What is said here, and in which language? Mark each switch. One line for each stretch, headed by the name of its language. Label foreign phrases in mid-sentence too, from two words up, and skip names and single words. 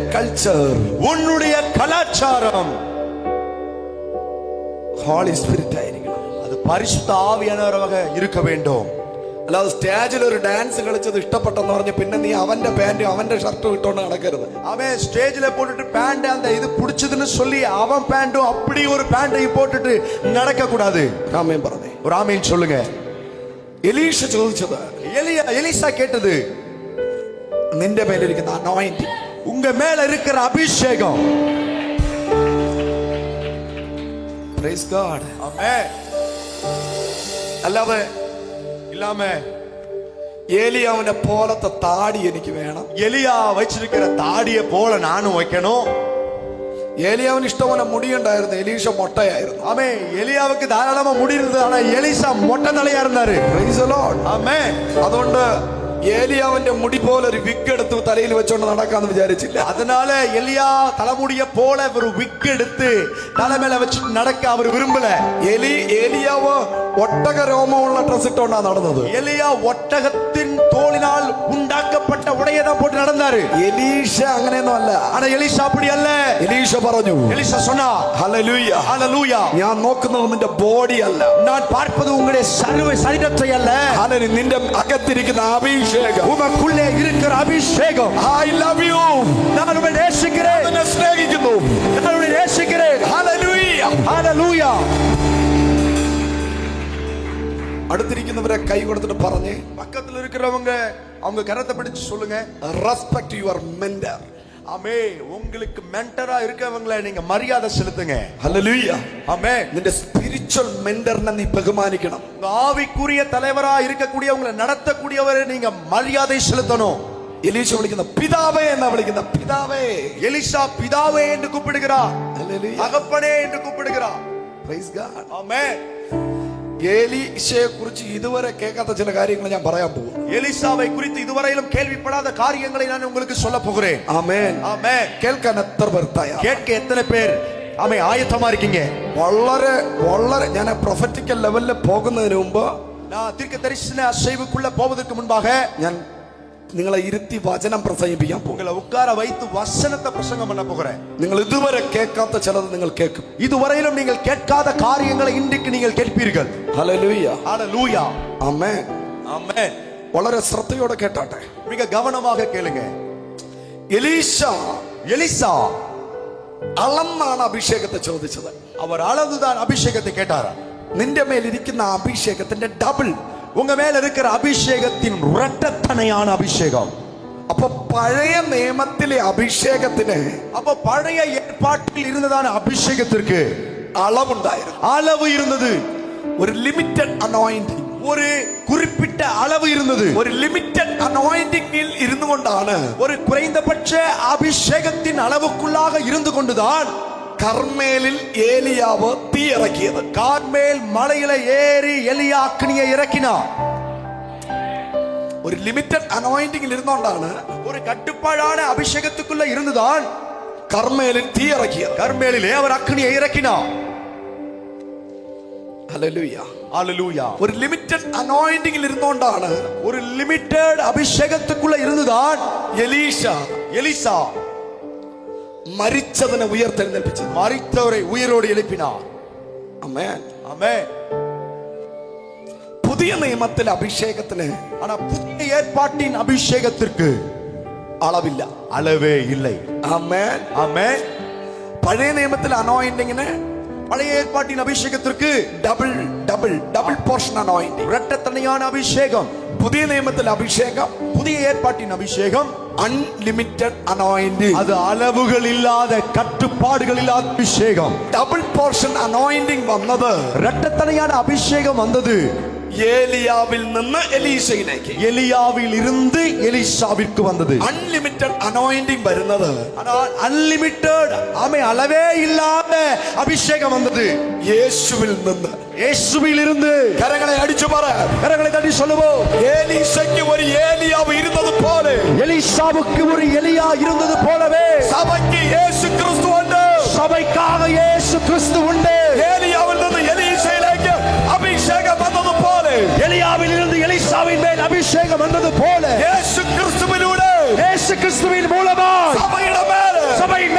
Malayalam: കൾച്ചർ,
Tamil: உன்னுடைய கலாச்சாரம்
English: Holy Spirit
Malayalam: ആയിരിക്കണം.
Tamil: அது பரிசுத்த ஆவியானவராக இருக்க வேண்டும்.
Malayalam: അല്ലാതെ സ്റ്റേജിൽ ഒരു ഡാൻസ് കളിച്ചത് ഇഷ്ടപ്പെട്ടെന്ന് പറഞ്ഞ് പിന്നെ നീ അവന്റെ പാന്റും അവന്റെ ഷർട്ടും ഇട്ടോണ്ട് നടക്കരുത്.
Tamil: அவன் ஸ்டேஜ்ல போட்டுட்டு பேண்ட் அந்த இது பிடிச்சதுன்னு சொல்லி அவன் பேண்டும் அப்படி ஒரு பேண்டை போட்டுட்டு நடக்க கூடாது.
Malayalam: ആമേൻ പറഞ്ഞേ.
Tamil: ஒரு ஆமீன் சொல்லுங்க.
Malayalam: എലീഷ ചോദിച്ചത്,
Tamil: எலிசா கேட்டது,
Malayalam: നിന്റെ മേലിരിക്കുന്ന അനോയിന്റിംഗ്,
Tamil: உங்க மேல இருக்கிற அபிஷேகம்.
English: Praise God.
Tamil: ஆமென்.
Malayalam: അല്ലാതെ
Tamil: இல்லாம
Malayalam: ഏലിയാവിനെ പോലത്തെ താടി എനിക്ക് വേണം,
Tamil: எலியா வச்சிருக்கிற தாடியை போல நானும் வைக்கணும்.
Malayalam: ഏലിയാവിന് ഇഷ്ടംപോലെ മുടിയുണ്ടായിരുന്നു, എലീഷ മൊട്ടയായിരുന്നു.
Tamil: ஆமே, எலியாவுக்கு தாராளமா முடி இருந்தது, ஆனா எலிசா மொட்டை தலையா இருந்தாரு.
English: Praise the Lord.
Tamil: ஆமென்.
Malayalam: അതുകൊണ്ട് ഏലിയാവിന്റെ മുടി പോലെ ഒരു വിഗ് എടുത്ത് തലയിൽ വെച്ചോണ്ട് നടക്കാന്ന് വിചാരിച്ചില്ല.
Tamil: அதனால எலியா தலைமுடிய போல ஒரு விக் எடுத்து தலைமையில வச்சு நடக்க அவர் விரும்பல.
Malayalam: ഏലിയാവ് ഒട്ടക രോമമുള്ള ഡ്രസ് ഇട്ടോണ്ടാ നടന്നത്.
Tamil: எலியா ஒட்டகத்தின் தோலினால் உண்டாக்கப்பட்ட உடையை தான் போட்டு நடந்தாரு.
Malayalam: എലീഷ അങ്ങനെയൊന്നും അല്ല.
Tamil: ஆனா எலிசா அப்படி அல்ல.
Malayalam: എലീഷ പറഞ്ഞു,
Tamil: எலிசா சொன்னா,
Malayalam: ഹല്ലേലൂയ,
Tamil: ஹல்லேலூயா,
Malayalam: ഞാൻ നോക്കുന്നത് നിന്റെ ബോഡി അല്ല,
Tamil: நான் பார்ப்பது உங்களுடைய சரீரத்தை அல்ல,
Malayalam: ഹല്ലേലൂയ, നിന്റെ അകത്തിരിക്കുന്ന അഭിഷേകം,
Tamil: உமக்குள்ளே இருக்கிற அபிஷேகம்.
English: I love you,
Tamil: நான் உங்களை நேசிக்கிறேன்,
Malayalam: നിന്നെ സ്നേഹിക്കുന്നു,
Tamil: நான் உங்களை நேசிக்கிறேன்.
Malayalam: ഹല്ലേലൂയ,
Tamil: ஹல்லேலூயா.
Malayalam: അടുത്തിരിക്കുന്നവരെ കൈ കൊടുത്തിട്ട് പറഞ്ഞേ,
Tamil: பக்கத்துல இருக்கிறவங்க அவங்க கரத்தை பிடிச்சு சொல்லுங்க,
English: respect your mentor.
Tamil: ஆமே, உங்களுக்கு மென்டரா இருக்கவங்களை நீங்க மரியாதை செலுத்துங்க.
Malayalam: ഹല്ലേലൂയ.
Tamil: ஆமே,
Malayalam: നിന്റെ
English: spiritual mentor
Malayalam: നീ ബഹുമാനിക്കണം.
Tamil: ஆவிக்குரிய தலைவரா இருக்கக்கூடிய உங்களை நடத்தக்கூடியவரை நீங்க மரியாதை செலுத்தணும்.
Malayalam: എലീശ വിളിക്കുന്ന പിതാവേ എന്നാ വിളിക്കുന്ന, പിതാവേ.
Tamil: எலிசா பிதாவே என்று கூப்பிடுகிறார்,
Malayalam: ഹല്ലേലൂയ.
Tamil: தகப்பனே என்று கூப்பிடுகிறார்.
English: Praise God.
Tamil: ஆமென்.
Malayalam: എലീശയെ കുറിച്ച് ഇതുവരെ കേൾക്കാത്ത ചില കാര്യങ്ങൾ ഞാൻ പറയാൻ പോകും.
Tamil: எலிசாவை குறித்து இதுவரையிலும் கேள்விப்படாத காரியங்களை நான் உங்களுக்கு சொல்ல போகிறேன்.
Malayalam: ആമേൻ.
Tamil: ஆமென்.
Malayalam: കേൾക്കാൻ എത്ര പേർ തയ്യാർ?
Tamil: கேட்க எத்தனை பேர் ஆமே ஆயத்தமா இருக்கீங்க?
Malayalam: വളരെ വളരെ ഞാൻ
English: prophetical level
Malayalam: പോകുന്നതിന് മുമ്പ്,
Tamil: நான் தீர்க்க தரிசன அசைவுக்குள்ள போவதற்கு முன்பாக
Malayalam: ഞാൻ നിങ്ങളെ ഇരുത്തി വചനം പ്രസംഗിപ്പിക്കാൻ പോകും.
Tamil: உங்களை உட்கார வைத்து வசனத்தை பிரசங்கம் பண்ண போகிறேன்.
Malayalam: നിങ്ങൾ ഇതുവരെ കേൾക്കാത്ത ചിലത് നിങ്ങൾ കേൾക്കും.
Tamil: இதுவரையிலும் நீங்கள் கேட்காத காரியங்களை இன்றைக்கு நீங்கள் கேட்பீர்கள்.
Malayalam: ഹല്ലേലൂയ.
Tamil: ஹல்லேலூயா.
Malayalam: ആമേൻ.
Tamil: ஆமென்.
Malayalam: വളരെ ശ്രദ്ധയോടെ കേട്ടാട്ടെ.
Tamil: மிக கவனமாக கேளுங்க. எலிசா
Malayalam: അളന്നാണ് അഭിഷേകത്തെ ചോദിച്ചത്.
Tamil: அவர் அளந்துதான் அபிஷேகத்தை கேட்டாரா?
Malayalam: നിന്റെ മേലിരിക്കുന്ന അഭിഷേകത്തിന്റെ ഡബിൾ,
Tamil: உங்க மேல இருக்கிற அபிஷேகத்தின் இரட்டத்தனையான அபிஷேகம்.
Malayalam: അപ്പൊ പഴയ നിയമത്തിലെ അഭിഷേകത്തിന്,
Tamil: அப்ப பழைய ஏற்பாட்டில் இருந்ததான அபிஷேகத்திற்கு
Malayalam: അളവുണ്ടായിരുന്നു,
Tamil: அளவு இருந்தது.
Malayalam: ഒരു
English: limited anointing,
Tamil: ஒரு குறிப்பிட்ட அளவு இருந்தது.
Malayalam: ഒരു
English: limited anointing
Malayalam: ഇരുന്നു കൊണ്ടാണ്,
Tamil: ஒரு குறைந்தபட்ச அபிஷேகத்தின் அளவுக்குள்ளாக இருந்து கொண்டுதான்
Malayalam: കർമ്മേലിൽ ഏലിയാവ് തീ ഇറക്കിയത്.
Tamil: கார்மேல் மலையில ஏறி எலியா அக்னியை இறக்கினார்.
Malayalam: ഒരു
English: limited anointing
Malayalam: ഇരുന്നുകൊണ്ടാണ്,
Tamil: ஒரு கட்டுப்பாடான அபிஷேகத்துக்குள்ள இருந்துதான்
Malayalam: കർമ്മേലിൽ തീ ഇറക്കിയത്.
Tamil: கர்மேலிலே அவர் அக்னியை இறக்கினார்.
Malayalam: ഹല്ലേലൂയ.
Tamil: ஹல்லேலூயா.
Malayalam: ഒരു
English: limited anointing
Malayalam: ഇരുന്നുകൊണ്ടാണ്
Tamil: ஒரு லிமிட்டட் அபிஷேகத்துக்குள்ள இருந்துதான் எலிசா
Malayalam: മരിച്ചതിനെ ഉയർത്തെഴുന്നേൽപ്പിച്ചത്.
Tamil: மரித்தவரை உயிரோடு எழுப்பினார்.
Malayalam: ആമേൻ.
Tamil: ஆமென்.
Malayalam: പുതിയ നിയമത്തിലെ അഭിഷേകത്തിന്,
Tamil: ஆனா புதிய ஏற்பாட்டின் அபிஷேகத்திற்கு
Malayalam: അളവില്ല,
Tamil: அளவே இல்லை.
Malayalam: ആമേൻ.
Tamil: ஆமென்.
Malayalam: പഴയ നിയമത്തിലെ അനോയിന്റിങ്ങിന്,
Tamil: பழைய ஏற்பாட்டின் அபிஷேகத்திற்கு
English: double portion anointing.
Tamil: இரட்டத்தனையான அபிஷேகம்.
Malayalam: പുതിയ നിയമത്തിലെ അഭിഷേകം,
Tamil: புதிய ஏற்பாட்டின் அபிஷேகம்
English: unlimited anointing.
Tamil: அது அளவுகள் இல்லாத கட்டுப்பாடுகள் இல்லாத அபிஷேகம்.
English: double portion anointing വന്നത്
Tamil: இரட்டத்தனையான அபிஷேகம் வந்தது
Malayalam: ഏലിയാവിൽ നിന്ന് എലീശയിലേക്ക്,
Tamil: எலியாவில் இருந்து எலிசாவிற்கு வந்தது.
English: unlimited anointing വരുന്നത്,
Tamil: ஆனால் அன்லிமிட்டட் அளவே இல்லாத அபிஷேகம் வந்தது
Malayalam: യേശുവിൽ നിന്ന്.
Tamil: இயேசுவில் இருந்து.
Malayalam: കരങ്ങളെ അടിച്ചു പറ,
Tamil: கரங்களை தட்டி சொல்லுவோம்,
Malayalam: ഏലീശയ്ക്ക് ഒരു ഏലിയാവ് ഇരുന്നത് പോലെ
Tamil: எலிசாவுக்கு ஒரு எலியா இருந்தது போலவே
Malayalam: സഭയ്ക്ക് യേശു ക്രിസ്തു ഉണ്ട്.
Tamil: சபைக்காக இயேசு கிறிஸ்து உண்டு.
Malayalam: ഏലിയാവിൽ നിന്ന് എലീശയിലേക്ക് അഭിഷേകം വന്നതുപോലെ,
Tamil: எலியாவில் இருந்து எலிசாவின் மேல் அபிஷேகம் வந்தது போல
Malayalam: യേശു ക്രിസ്തുവിലൂടെ
Tamil: இயேசு கிறிஸ்துவின் மூலமாய்
Malayalam: സഭയുടെ മേൽ